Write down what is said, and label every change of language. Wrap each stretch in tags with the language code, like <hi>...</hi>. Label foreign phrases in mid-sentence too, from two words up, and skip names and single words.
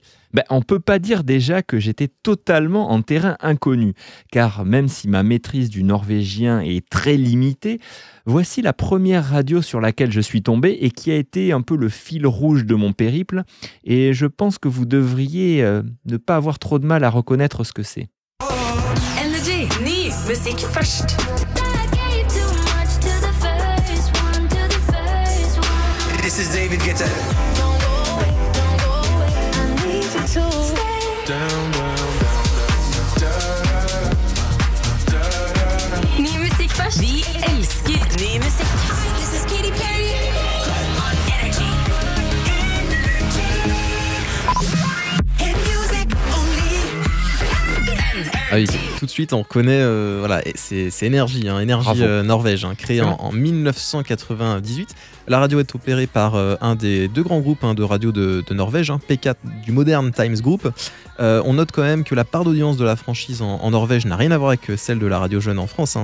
<fr>On ne peut pas dire déjà que j'étais totalement en terrain inconnu, car même si ma maîtrise du norvégien est très limitée, voici la première radio sur laquelle je suis tombé et qui a été un peu le fil rouge de mon périple, et je pense que vous devriez ne pas avoir trop de mal à reconnaître ce que c'est.</fr> <no>Energy, ny musikk først.</no> <en>This is David Guetta.</en> <no>Ny musikk først. Vi elsker ny musikk.</no> <en>This is Katy Perry. On Energy. Hit music only.</en> <fr>Ah oui, tout de suite on reconnaît, voilà, c'est Energy, Energy Norvège, créé en 1998. La radio est opérée par un des deux grands groupes de radio de Norvège, P4 du Modern Times Group. On note quand même que la part d'audience de la franchise en Norvège n'a rien à voir avec celle de la radio jeune en France.</fr>